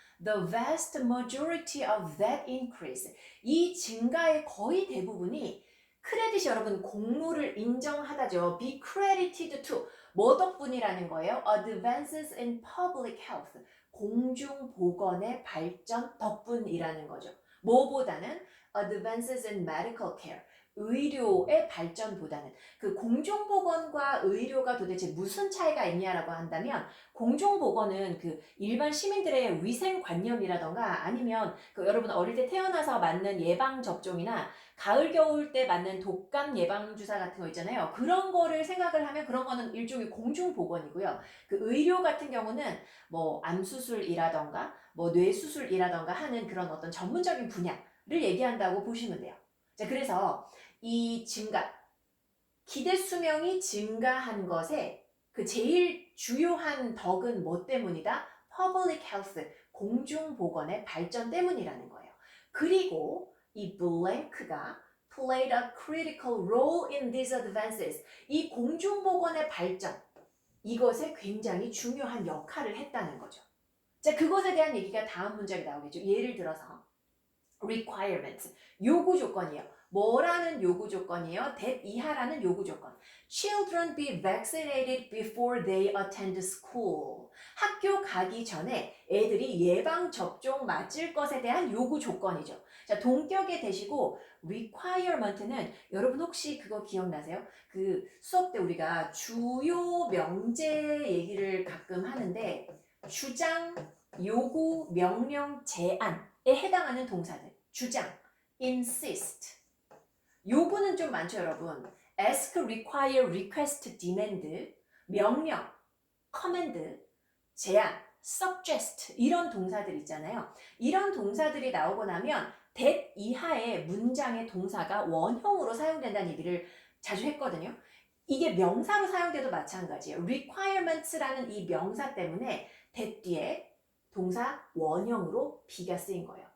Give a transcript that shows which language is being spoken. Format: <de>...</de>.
<en>The vast majority of that increase,</en> <ko>이 증가의 거의 대부분이 크레딧이 여러분 공로를 인정하다죠.</ko> <en>Be credited to,</en> <ko>뭐 덕분이라는 거예요?</ko> <en>Advances in public health,</en> <ko>공중보건의 발전 덕분이라는 거죠. 뭐보다는</ko> <en>advances in medical care,</en> <ko>의료의 발전보다는. 그 공중보건과 의료가 도대체 무슨 차이가 있냐라고 한다면, 공중보건은 그 일반 시민들의 위생관념이라던가 아니면 그 여러분 어릴 때 태어나서 맞는 예방접종이나 가을 겨울 때 맞는 독감 예방주사 같은 거 있잖아요. 그런 거를 생각을 하면 그런 거는 일종의 공중보건이고요. 그 의료 같은 경우는 뭐 암수술이라던가 뭐 뇌수술이라던가 하는 그런 어떤 전문적인 분야를 얘기한다고 보시면 돼요. 자, 그래서 이 증가, 기대 수명이 증가한 것에 그 제일 주요한 덕은 뭐 때문이다? Public Health, 공중보건의 발전 때문이라는 거예요.</ko> <en>그리고 이 blank가 played a critical role in these advances.</en> <ko>이 공중보건의 발전, 이것에 굉장히 중요한 역할을 했다는 거죠. 자, 그것에 대한 얘기가 다음 문장에 나오겠죠. 예를 들어서 requirements, 요구 조건이에요. 뭐라는 요구 조건이에요? that 이하라는 요구 조건.</ko> <en>Children be vaccinated before they attend school.</en> <ko>학교 가기 전에 애들이 예방 접종 맞을 것에 대한 요구 조건이죠. 자, 동격에 대시고 requirement는 여러분 혹시 그거 기억나세요? 그 수업 때 우리가 주요 명제 얘기를 가끔 하는데 주장, 요구, 명령, 제안에 해당하는 동사들. 주장, insist. 요구는 좀 많죠, 여러분. ask, require, request, demand, 명령, command, 제안, suggest 이런 동사들 있잖아요. 이런 동사들이 나오고 나면 that 이하의 문장의 동사가 원형으로 사용된다는 얘기를 자주 했거든요. 이게 명사로 사용돼도 마찬가지예요. requirements라는 이 명사 때문에 that 뒤에 동사 원형으로 be가 쓰인 거예요.</ko>